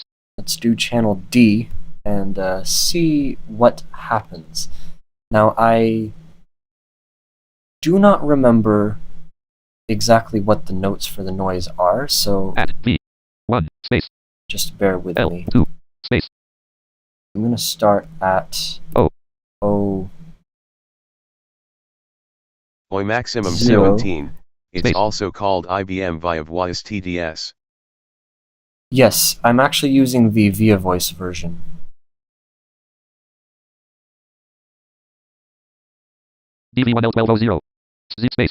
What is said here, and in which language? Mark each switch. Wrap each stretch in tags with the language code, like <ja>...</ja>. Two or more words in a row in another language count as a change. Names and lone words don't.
<en>let's do channel D and see what happens. Now, I do not remember exactly what the notes for the noise are, so add V 1 space just bear with L me. 2 space I'm going to start at O. O. OI Maximum 0. 17. It's Space. also called IBM via voice TDS. Yes, I'm actually using the Via Voice version. DV1L1200 Z space</en>